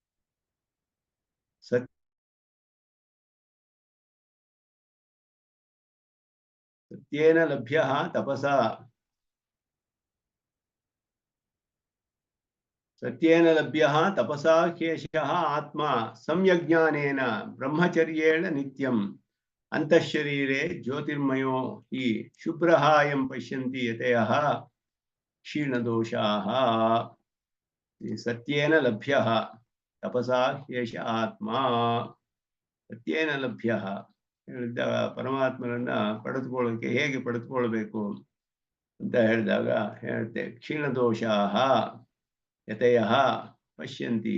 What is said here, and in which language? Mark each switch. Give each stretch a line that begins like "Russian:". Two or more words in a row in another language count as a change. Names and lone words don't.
Sanskrit: ಸತ್ಯೇನ ಲಭ್ಯ ತಪಸಾ, ಸತ್ಯೇನ ಲಭ್ಯ ತಪಸಾ ಕೇಶಃ ಆತ್ಮ ಸಂಯಜ್ಞಾನೇನ ಬ್ರಹ್ಮಚರ್ಯೇಣ ನಿತ್ಯಂ ಅಂತಃಶರೀರೆ ಜ್ಯೋತಿರ್ಮಯೋ ಹಿ ಶುಭ್ರಃ ಯಂ ಪಶ್ಯಂತಿ ಯತಯಃ ಕ್ಷೀಣದೋಷಾಃ. ಸತ್ಯೇನ ಲಭ್ಯ ತಪಸಾ ಕೇಶ ಆತ್ಮ. ಸತ್ಯೇನ ಲಭ್ಯ
Kannada: ಹೇಳಿದ ಪರಮಾತ್ಮನನ್ನ ಪಡೆದುಕೊಳ್ಳೋಕೆ ಹೇಗೆ ಪಡೆದುಕೊಳ್ಬೇಕು ಅಂತ ಹೇಳಿದಾಗ ಹೇಳುತ್ತೆ.
Sanskrit: ಕ್ಷೀಣದೋಷಾಃ ಯತಯಃ ಪಶ್ಯಂತಿ.